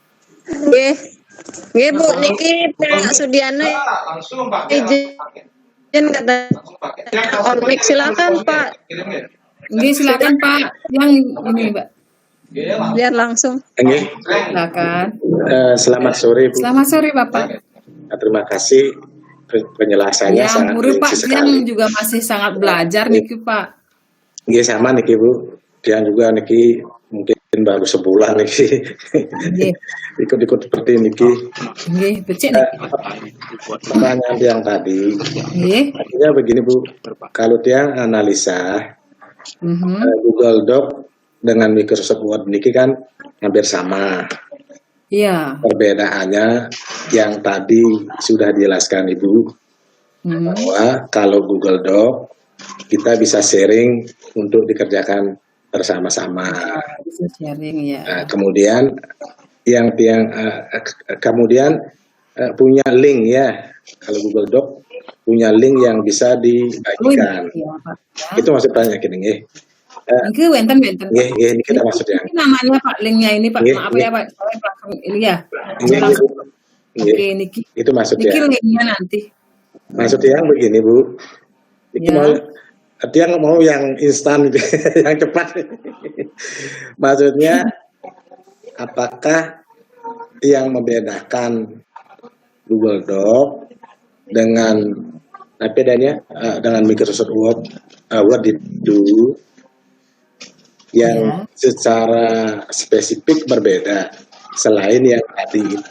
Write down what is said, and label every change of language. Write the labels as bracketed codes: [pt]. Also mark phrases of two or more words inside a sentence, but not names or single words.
[id] Nggih Bu, niki Pak Sudiana izin kata Omik, silakan Pak. Nggih silakan Pak. Yang ini Mbak. Biar langsung. Nggih. Silakan. Selamat sore Bu. Selamat sore Bapak. Terima kasih penjelasannya sangat guru Pak sekali. Dian juga masih sangat belajar niki Pak. Nggih sama niki Bu. Dian juga niki mungkin baru sebulan niki. Ikut-ikut seperti niki. [ban] Nggih, becik niki. [id] Pertanyaan yang tadi. Nggih. Artinya begini Bu, kalau dia analisa Google Doc dengan Microsoft Word niki kan hampir sama. Iya. Perbedaannya yang tadi sudah dijelaskan Ibu bahwa kalau Google Doc kita bisa sharing untuk dikerjakan bersama-sama. Bisa sharing ya. Nah, kemudian kemudian punya link ya. Kalau Google Doc punya link yang bisa Oh, dibagikan. iya, Pak. Ya. Itu maksudnya gini nggih. Ini wenten-wenten, Pak. Nggih, ini kita maksudnya. Ini namanya Pak, linknya ini Pak. Nggih, Maaf nggih. ya Pak, saya langsung ini ya. Nggih, Langsung. Bu. Nggih. Oke, Niki. Itu maksudnya. Niki linknya nanti. Maksudnya yang begini, Bu. Ini Ya. mau dia mau yang instan gitu, yang cepat. Maksudnya apakah yang membedakan Google Doc dengan bedanya dengan Microsoft Word itu yang secara spesifik berbeda selain yang tadi itu.